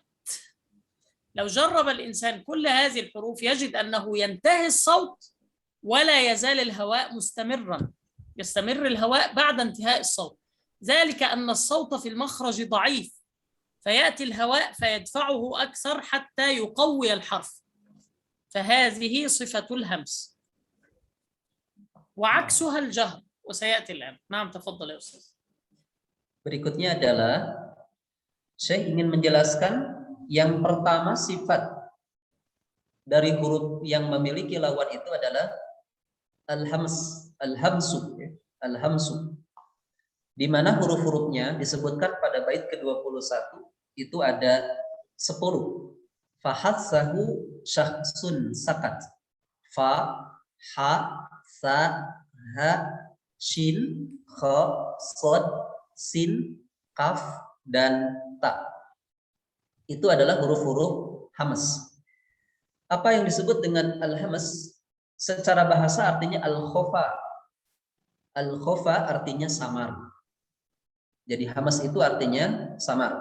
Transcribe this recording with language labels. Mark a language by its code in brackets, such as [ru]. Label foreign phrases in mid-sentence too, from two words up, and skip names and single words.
[ar] لو جرب الإنسان كل هذه الحروف يجد أنه ينتهي الصوت ولا يزال الهواء مستمرا، يستمر الهواء بعد انتهاء الصوت، ذلك أن الصوت في المخرج ضعيف فيأتي الهواء فيدفعه أكثر حتى يقوي الحرف. فهذه صفة الهمس، وعكسها الجهر، وسيأتي الآن. نعم تفضل يا أستاذ. [id] Berikutnya adalah saya ingin menjelaskan yang pertama sifat dari huruf yang memiliki lawan itu adalah [ar] الهمس، الهمس، الهمس. [id] Di mana huruf-hurufnya disebutkan pada bait ke-21 itu ada 10. [ar] فحثه شخص سكت. فا، حا، ثا، ها، شين، خا، صاد, [id] sin, kaf, dan ta. Itu adalah huruf-huruf hamas. Apa yang disebut dengan al-hamas? Secara bahasa artinya al-khofa. Al-khofa artinya samar. Jadi hamas itu artinya samar.